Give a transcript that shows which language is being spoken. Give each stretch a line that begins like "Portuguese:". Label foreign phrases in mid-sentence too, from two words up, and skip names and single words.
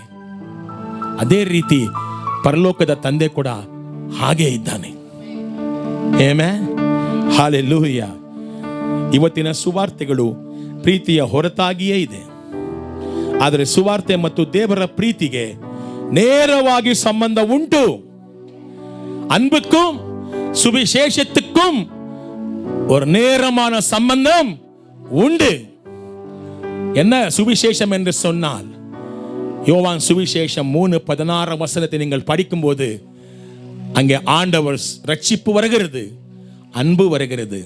Kannada: ಅದೇ ರೀತಿ ಪರಲೋಕದ ತಂದೆ ಕೂಡ ಹಾಗೆ ಇದ್ದಾನೆ. ಆಮೆನ್, ಹಲ್ಲೆಲೂಯ. ಇವತ್ತಿನ ಸುವಾರ್ತೆಗಳು ಪ್ರೀತಿಯ ಹೊರತಾಗಿಯೇ ಇದೆ. ಆದರೆ ಸುವಾರ್ತೆ ಮತ್ತು ದೇವರ ಪ್ರೀತಿಗೆ ನೇರವಾಗಿ ಸಂಬಂಧ ಉಂಟು.
Tamil: அன்புக்கும் சுவிசேஷத்துக்கும் ஒரு நேரமான சம்பந்தம் உண்டு. என்ன சுவிசேஷம் என்று சொன்னால், யோவான் சுவிசேஷம் 3:16 நீங்கள் படிக்கும்போது அங்கே ஆண்டவர் ரட்சிப்பு வருகிறது, அன்பு வருகிறது.